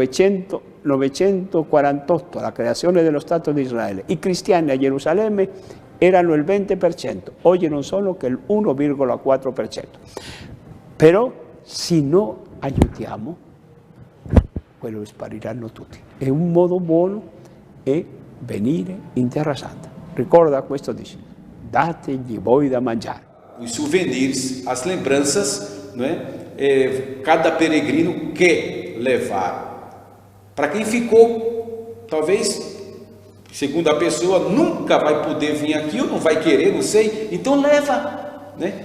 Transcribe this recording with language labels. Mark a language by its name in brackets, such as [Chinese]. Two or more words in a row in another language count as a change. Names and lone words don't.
[Italian] 1900 1948, la creazione dello Stato di Israele, i cristiani a Gerusalemme erano il 20%, oggi non sono che il 1,4%. Però se non aiutiamo, quello spariranno tutti. E un modo buono è venire in Terra Santa. Ricorda questo dice, dategli voi da mangiare. [Portuguese] Os souvenirs, as lembranças, não é? Cada peregrino quer levar. Para quem ficou, talvez, segundo a pessoa, nunca vai poder vir aqui ou não vai querer, não sei, então leva. Né?